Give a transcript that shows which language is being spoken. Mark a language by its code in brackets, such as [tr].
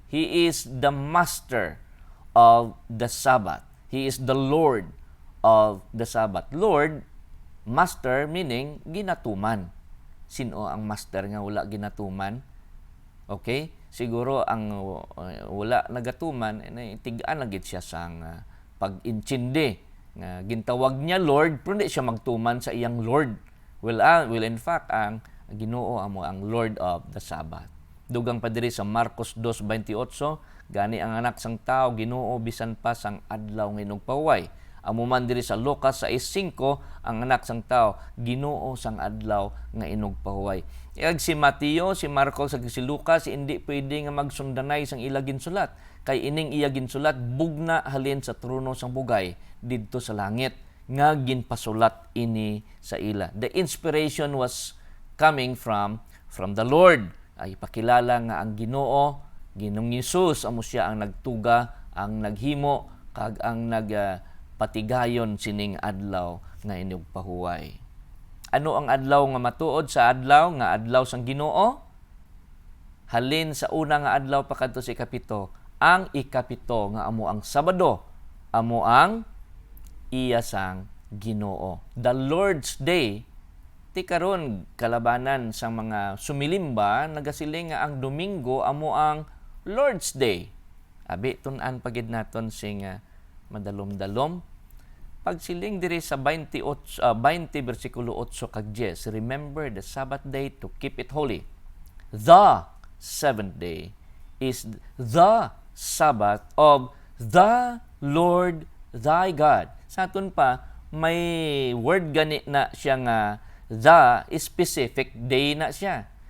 [en] He is the master of the Sabbath. He is the Lord of the Sabbath. Lord, master meaning ginatuman. [hil] Sino ang master nga wala ginatuman? Okay? Siguro ang wala nagatuman, tigaan na gid siya sang pag-intindi. Gintawag niya Lord, pero hindi siya magtuman sa iyang Lord. [en] Well, in fact, [hil] ang Ginoo amo ang [en] Lord of the Sabbath. [hil] Dugang pa diri sa Marcos 2:28, gani ang anak sang tao Ginoo bisan pa sang adlaw nga inugpahuway. Amo man diri sa Lucas 6:5, ang anak sang tao Ginoo sang adlaw nga inugpahuway. Iag si Mateo, si Marcos, ag si Lucas hindi pwede nga magsundanay sang ila ginsulat. Kay ining iya ginsulat bugna halin sa trono sang bugay didto sa langit nga ginpasulat ini sa ila. [en] The inspiration was coming from the Lord. [hil] Ay pakilala nga ang Ginoo, Ginoong Hesus amo siya ang nagtuga, ang naghimo kag ang nagpatigayon sining adlaw nga inugpahuway. Ano ang adlaw nga matuod sa adlaw nga adlaw sang Ginoo? Halin sa una nga adlaw pakadto sa ikapito, ang ikapito nga amo ang Sabado, amo ang iya sang Ginoo. [en] The Lord's Day [hil] ti karon kalabanan sa mga sumilimba nagasiling nga ang Domingo amo ang Lord's Day. Abi tun-an pagid naton sing madalom-dalom. Pagsiling diri sa 20 bersikulo 8 kag 10, [en] remember the Sabbath day to keep it holy. The seventh day is the Sabbath of the Lord thy God. [hil] Sa aton pa may word gani na siya nga [en] the specific day [hil] na siya.